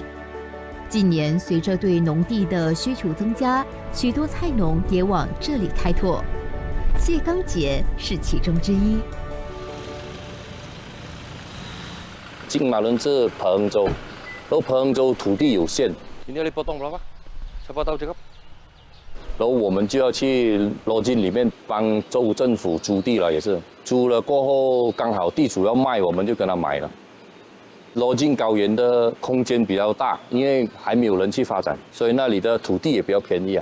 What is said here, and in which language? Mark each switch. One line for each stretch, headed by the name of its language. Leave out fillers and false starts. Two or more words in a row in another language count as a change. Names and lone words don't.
Chinese: 近年，随着对农地的需求增加，许多菜农也往这里开拓。谢刚杰是其中之一。金马伦是彭亨州，然后彭亨州土地有限。今天你
Malay: potong berapa？ siapa tahu cakap？
Chinese: 然后我们就要去罗金里面帮州政府租地了，也是租了过后，刚好地主要卖，我们就跟他买了。罗金高原的空间比较大，因为还没有人去发展，所以那里的土地也比较便宜啊。